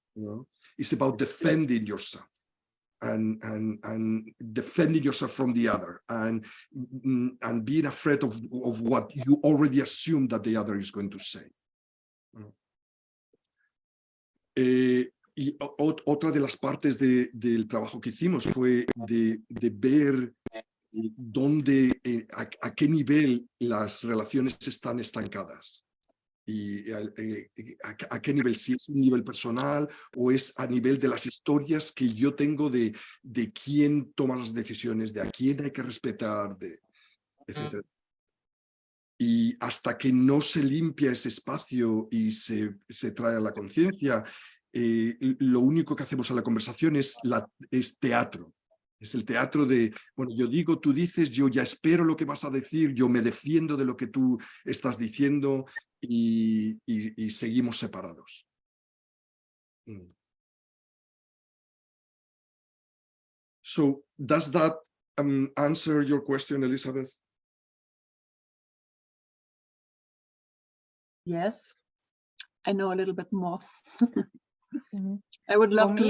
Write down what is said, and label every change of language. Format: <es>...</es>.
<en>You know, it's about defending yourself and defending yourself from the other, and being afraid of what you already assume that the other is going to say.</en> <es>Y otra de las partes del trabajo que hicimos fue de ver dónde, a qué nivel las relaciones están estancadas. Y a qué nivel, si es un nivel personal o es a nivel de las historias que yo tengo de quién toma las decisiones, de a quién hay que respetar, etc. Y hasta que no se limpia ese espacio y se trae a la conciencia, lo único que hacemos a la conversación es teatro. Es el teatro de, bueno, yo digo, tú dices, yo ya espero lo que vas a decir, yo me defiendo de lo que tú estás diciendo y seguimos separados.</es> <en>So, does that answer your question, Elizabeth? Yes, I know a little bit more. Mhm. I would love For to me,</en>